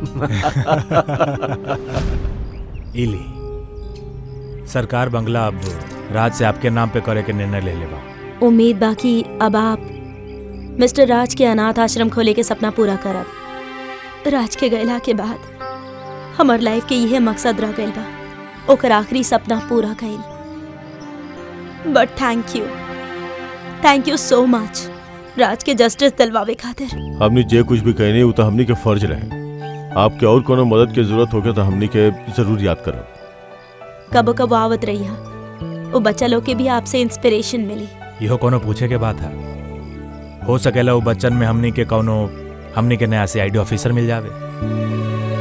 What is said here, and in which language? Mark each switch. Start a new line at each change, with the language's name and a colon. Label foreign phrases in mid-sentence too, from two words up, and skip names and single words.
Bhojpuri: इली सरकार बंगला अब राज से आपके नाम पे करे के निर्णय ले लेबा। उम्मीद बाकी अब आप मिस्टर राज के अनाथ आश्रम खोले के सपना पूरा करब। राज के गैला के बाद हमार लाइफ के यह मकसद रह गइल बा, ओकर आखिरी सपना पूरा कइल।
English: but thank you so much
Bhojpuri: राज के जस्टिस दिलवावे खातिर। हमनी जे कुछ भी कहने वो तो हमनी के फर्ज रहे। आपके और कोनो मदद की जरूरत होगे तो हमनी के जरूर याद करब। कबो कबो आवत रही है, वो बच्चा लोग के भी आपसे इंस्पिरेशन मिली। इहो कोनो पूछे के बात है। हो सकेला वो बच्चन में हमनी के नया CID ऑफिसर मिल जावे।